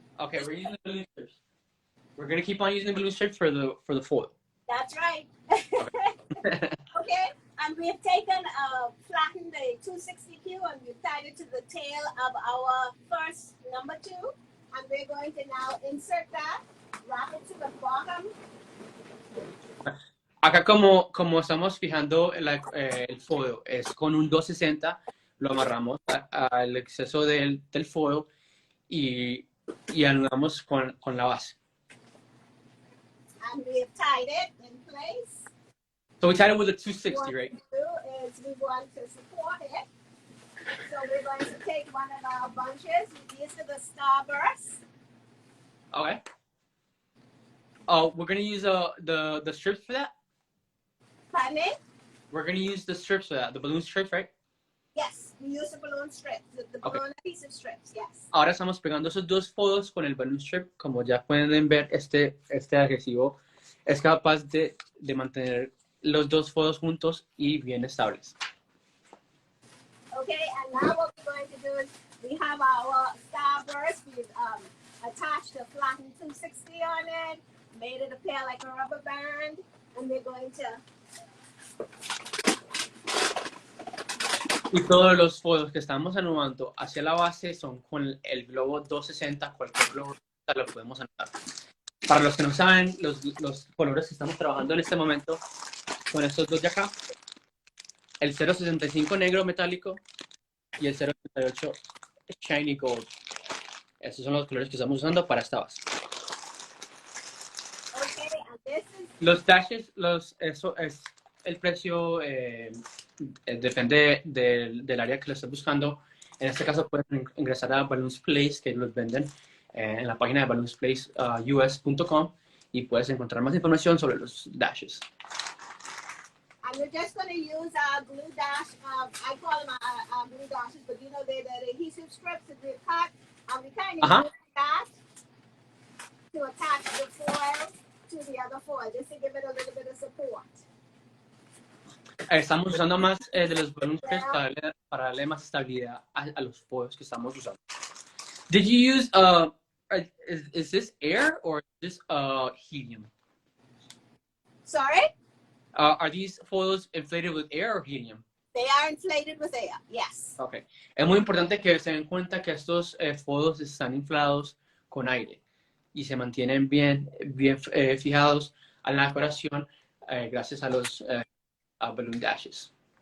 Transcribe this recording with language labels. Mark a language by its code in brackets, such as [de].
[en] Okay, we're using the balloon strips. We're going to keep on using the balloon strips for the foil. That's right. Okay, and we've flattened the 260Q and we've tied it to the tail of our first number 2. And we're going to now insert that, wrap it to the bottom. [es] Acá como estamos fijando el foil, es con un 260, lo amarramos al exceso del foil y anudamos con la base. [en] And we've tied it in place. So we tied it with a 260, right? What we do is we want to support it. So we're going to take one of our bunches. These are the Starbursts. Okay. Oh, we're going to use the strips for that? Pardon me? We're going to use the strips for that, the balloon strips, right? Yes, we use the balloon strips, the balloon adhesive strips, yes. [es] Ahora estamos pegando esos dos foils con el balloon strip. Como ya pueden ver, este adhesivo es capaz de mantener los dos foils juntos y bien estables. [en] Okay, and now what we're going to do is we have our Starburst. We've attached a flattened 260 on it, made it appear like a rubber band, and we're going to... [es] Y todos los foils que estamos anudando hacia la base son con el globo 260, cualquier globo lo podemos anudar. Para los que no saben, los colores que estamos trabajando en este momento son estos dos de acá, el 065 negro metálico y el 068 shiny gold. Estos son los colores que estamos usando para esta base. [en] Okay, and this is... [es] Los dashes, eso es el precio, depende del área que lo estés buscando. En este caso pueden ingresar a Balloons Place, que los venden en la página de balloonsplaceus.com y puedes encontrar más información sobre los dashes. [en] And we're just going to use our glue dash. I call them our glue dashes, but you know they're the adhesive strips that we cut. And we kind of use that to attach the foil to the other foil, just to give it a little bit of support. [es] Estamos usando más de los balloon strips para darle más estabilidad a los foils que estamos usando. [en] Did you use, is this air or is this helium? Sorry? Are these foils inflated with air or helium? They are inflated with air, yes. Okay. [es] Es muy importante que se den cuenta que estos foils están inflados con aire y se mantienen bien fijados a la decoración gracias a los balloon dashes.